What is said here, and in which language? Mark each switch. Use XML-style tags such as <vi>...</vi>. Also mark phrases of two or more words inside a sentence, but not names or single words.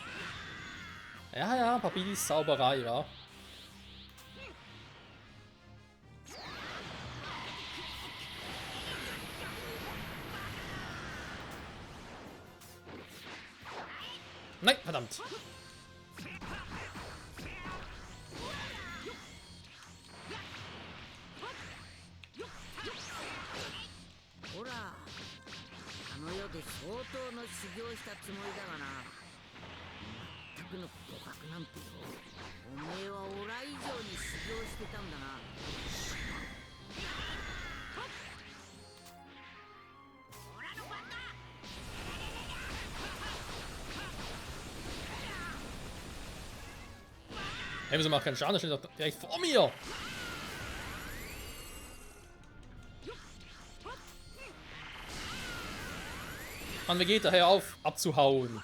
<de>Ja, ja, Papidis Zauberei, ja. Nein, verdammt.</de> <ja>ほら、あの世で相当の修行したつもりだがな。全くの互角なんてよ。おめえはオラ以上に修行してたんだな。</ja> <de>Hey, wieso macht keinen Schaden? Der steht doch direkt vor mir! Mann, Vegeta, hör auf, abzuhauen.</de>